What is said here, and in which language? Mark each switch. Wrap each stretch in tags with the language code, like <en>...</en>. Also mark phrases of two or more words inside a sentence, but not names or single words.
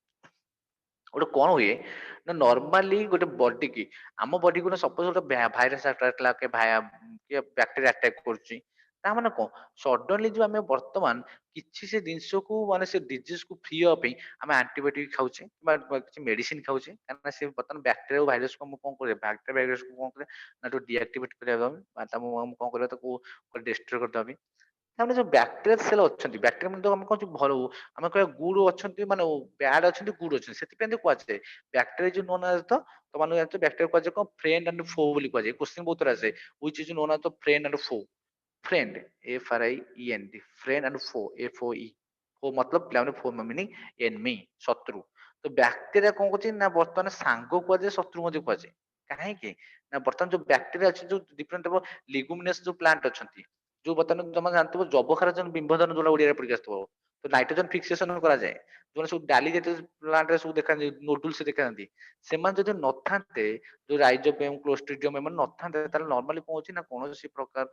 <or>ଗୋଟେ କଣ ହୁଏ ନା ନର୍ମାଲି ଗୋଟେ ବଡି କି ଆମ ବଡି କୁ ସପୋଜ ଗୋଟେ</or> <en>virus attack</en> <or>ହେଲା କି</or> <en>bacteria attack</en> <or>କରୁଛି ତା ମାନେ କଣ ସଡନଲି ଯୋଉ ଆମେ ବର୍ତ୍ତମାନ କିଛି ସେ ଜିନିଷକୁ ମାନେ ସେ ଡିଜିଜ କୁ ଫ୍ରି ହବା ପାଇଁ ଆମେ ଆଣ୍ଟିବାୟୋଟିକ ଖାଉଛେ କିମ୍ବା କିଛି ମେଡିସିନ ଖାଉଛେ କାରଣ ସେ ବର୍ତ୍ତମାନ</or> <en>bacteria virusku</en> <or>ମୁଁ କଣ କରିବା</or> <en>bacteria virusku</en> <or>କଣ କରିବା ନା ଯୋଉ ଡିଆକ୍ଟିଭେଟ କରିବା ପାଇଁ ତାକୁ କଣ କରିବା ତାକୁ ଡେଷ୍ଟ୍ରୟ କରିଦେବା ପାଇଁ ତାମାନେ ଯୋଉ</or> <en>bacteria cell</en> <or>ଅଛନ୍ତି ବ୍ୟାକ୍ଟେରିଆ ମାନେ ଆମେ କହୁଛୁ ଭଲ ଆମେ କହିବା ଗୁଡ ଅଛନ୍ତି ମାନେ ବ୍ୟାଡ ଅଛନ୍ତି ଗୁଡ ଅଛନ୍ତି ସେଥିପାଇଁ ତ କୁହାଯାଏ ବ୍ୟାକ୍ଟେରିଆ ଯୋଉ ନୋନ୍ ଆଜ ତ ତମାନେ ଜାଣିଛ ବ୍ୟାକ୍ଟେରିଆ କୁହାଯାଏ କଣ</or> <en>friend and foe</en> <or>ବୋଲି କୁହାଯାଏ କ୍ୱେଶ୍ଚନ ବହୁତ ଥର ଆସେ</or> <en>which is known as the friend and foe friend FRIEND friend and foe FOE</en> <or>ଫୋ मतलब ପିଲାମାନେ</or> <en>foe meaning enemy</en> <or>ଶତ୍ରୁ ତ ବ୍ୟାକ୍ଟେରିଆ କଣ କରୁଛି ନା ବର୍ତ୍ତମାନ ସାଙ୍ଗ କୁହାଯାଏ ଶତ୍ରୁ ମଧ୍ୟ କୁହାଯାଏ କାହିଁକି ନା ବର୍ତ୍ତମାନ ଯୋଉ ବ୍ୟାକ୍ଟେରିଆ ଅଛି ଯୋଉ</or> <en>different leguminous</en> <or>ଯୋଉ ପ୍ଲାଣ୍ଟ ଅଛନ୍ତି ଯୋଉ ବର୍ତ୍ତମାନ ତମେ ଜାଣିଥିବ ଯବକ୍ଷାରଜାନ ବିମ୍ବଧନ ଯୋଉଟା ଓଡିଆରେ ପରୀକ୍ଷା ଆସିଥିବ ତ</or> <en>nitrogen fixation</en> <or>କରାଯାଏ ଯୋଉମାନେ ସବୁ ଡାଲି ଜାତୀୟ ପ୍ଲାଣ୍ଟରେ ସବୁ ଦେଖାନ୍ତି ନୋଡୁଲ୍ସ ଦେଖାନ୍ତି ସେମାନେ ଯଦି ନଥାନ୍ତେ ଯୋଉ ରାଇଜୋବିୟମ କ୍ଲୋଷ୍ଟ୍ରିଡିୟମ ଏମାନେ ନଥାନ୍ତେ ତାହେଲେ ନର୍ମାଲି କଣ ହଉଛି ନା କୌଣସି ପ୍ରକାରର</or>